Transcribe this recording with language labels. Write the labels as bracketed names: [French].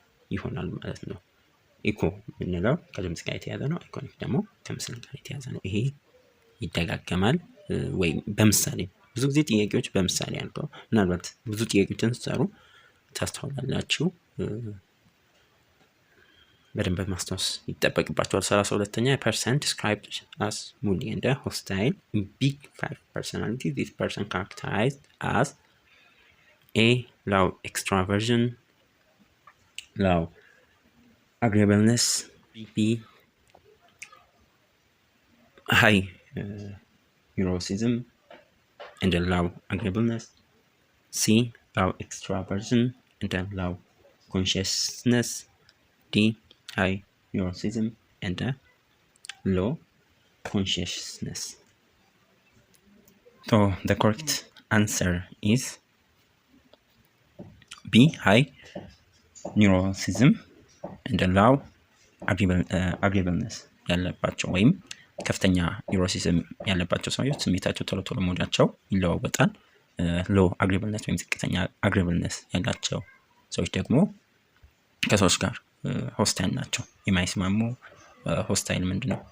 [Amharic] ይሆናል ማለት ነው። ኢኮ የምንለው ከድምጽ ጋር የተያዘ ነው። አይኮኒክ ደግሞ ከምስል ጋር የተያዘ ነው። ይሄ ይደጋገማል ወይም በምሳሌ ብዙ ጊዜ ጥያቄዎች በምሳሌ አልቀው ምናልባት ብዙ ጥያቄዎችን ስትሰሩ ታስተውላላችሁ። በደንብ ማስታወስ ይጠበቅባቸዋል። 32ኛ [English] person described as moody and hostile in big 5 personality. This person characterized as A low extraversion, low agreeableness, B high neuroticism and low agreeableness, C low extraversion and low consciousness, D high neuroticism and low consciousness. So the correct answer is B high neuroticism and low agreeableness. [Amharic] ያለባቸው ወይም ከፍተኛ ኒውሮሲዝም ያለባቸው ሰዎች ስሜታቸው ቶሎ ቶሎ ሞዳቸው ይለዋወጣል። ሎ አግሪብልነስ ወይም ዝቅተኛ አግሪብልነስ ያላቸው ሰዎች ደግሞ ከሰዎች ጋር ሆስታይል ናቸው። የማይስማሙ ሆስታይል ምንድን ነው?